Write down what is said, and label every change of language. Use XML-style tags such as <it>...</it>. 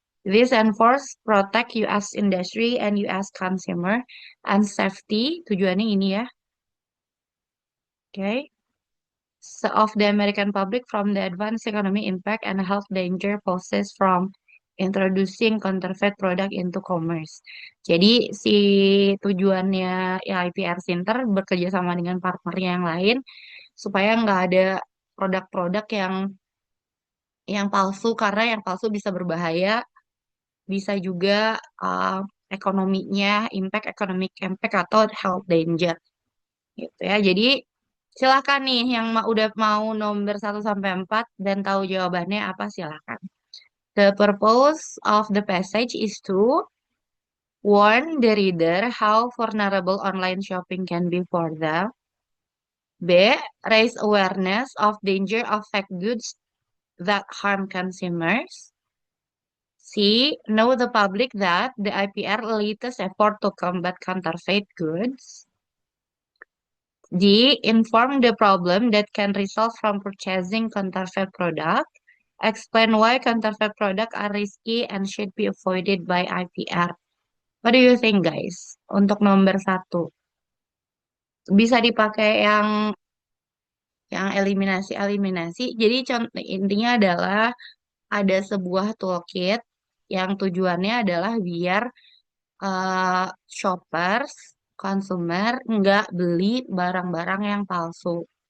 <en>This enforce protect U.S. industry and U.S. consumer and safety.</en> <id>Tujuannya ini ya, okay?</id> <en>So of the American public from the advanced economic impact and health danger poses from introducing counterfeit product into commerce.</en> <id>Jadi si tujuannya ya IPR Center bekerja sama dengan partnernya yang lain supaya nggak ada produk-produk yang palsu karena yang palsu bisa berbahaya, bisa juga uh, ekonominya impact economic impact atau health danger gitu ya. Jadi silakan nih yang udah mau nomor 1 sampai 4 dan tahu jawabannya apa silakan.</id> <en>The purpose of the passage is to warn the reader how vulnerable online shopping can be for them. B. Raise awareness of danger of fake goods that harm consumers. C. Know the public that the IPR latest effort to combat counterfeit goods. D. Inform the problem that can result from purchasing counterfeit product. Explain why counterfeit products are risky and should be avoided by IPR. What do you think, guys?</en> <id>Untuk nomor 1, bisa dipakai yang eliminasi-eliminasi. Jadi contoh intinya adalah ada sebuah toolkit yang tujuannya adalah biar eh, shoppers, consumer nggak beli barang-barang yang palsu.</id>